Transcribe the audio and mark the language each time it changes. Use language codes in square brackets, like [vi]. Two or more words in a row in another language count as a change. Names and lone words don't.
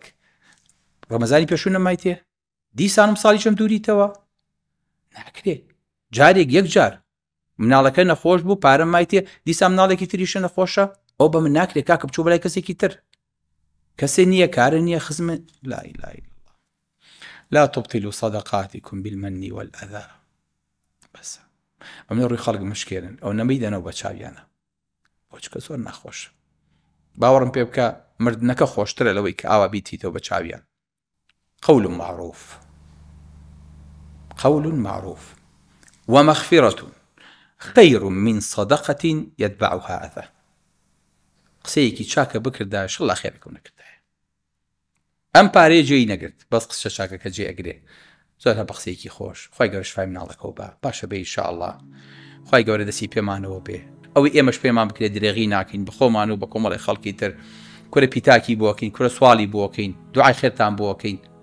[ckb] ڕەمەزانی پێشوو نەمای تێ دیسانم ساڵی چەم دووریتەوە ناکرێ، جارێک یەک جار مناڵەکە نەخۆش بوو پارەم مای تێ دیسان مناڵێکی تریشە نەخۆشە، ئەو بە من ناکرێت کاکە بچوو بەلای کەسێکی تر، کەسێ نییە کارە نییە خزمە. [ar] لا إله إلا الله لا تبطلوا صدقاتكم بالمن والأذى. [ckb] بەس ئەمە ڕووی خەڵک مشکێنن، ئەو نەمەیدەنەوە بە چاویانە بۆ چکە زۆر ناخۆش. باوەڕم پێ بکە مردنەکە خۆشترە لەوەی کە ئاوا بیتیتەوە بە چاویان. [ar] قول معروف ومغفرة خير من صدقة يتبعها أذى. [ckb] قسەیەکی چاکە بکردایە شڵا خێرەکەم نەکردایە. ئەم پارەیە جێی نەگرت، بەس قسە چاکەکە جێ ئەگرێ. زۆر هە بە قسەیەکی خۆش، خوای گەورە شفای مناڵەکەەوە بە باشە بێ ئینشاءالله، خوای گەورە دەستی پێمانەوە بێ، ئەوەی ئێمەش پێمان بکرێت درێغی ناکەین بخۆمان و بە کۆمەڵی خەڵکی تر، کورە پیتاکی بۆکەین، کورە سوالی بۆکەین، دوعای خێرتان بۆکەین.